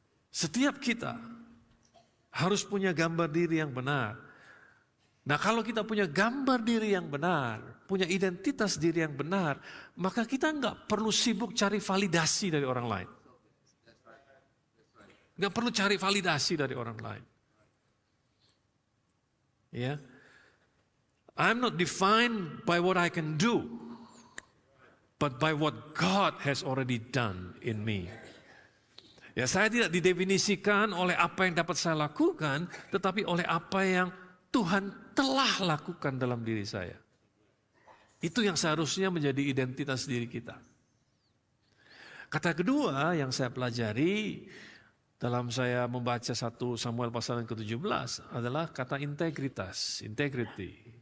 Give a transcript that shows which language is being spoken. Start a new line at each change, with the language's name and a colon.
Indonesian: Setiap kita harus punya gambar diri yang benar. Nah, kalau kita punya gambar diri yang benar, punya identitas diri yang benar, maka kita nggak perlu sibuk cari validasi dari orang lain. Nggak perlu cari validasi dari orang lain.
English: Ya, I'm not defined by what I can do, but by what God has already done in me.
Indonesian: Ya, saya tidak didefinisikan oleh apa yang dapat saya lakukan, tetapi oleh apa yang Tuhan telah lakukan dalam diri saya. Itu yang seharusnya menjadi identitas diri kita. Kata kedua yang saya pelajari dalam saya membaca 1 Samuel pasal yang ke-17 adalah kata integritas, integrity.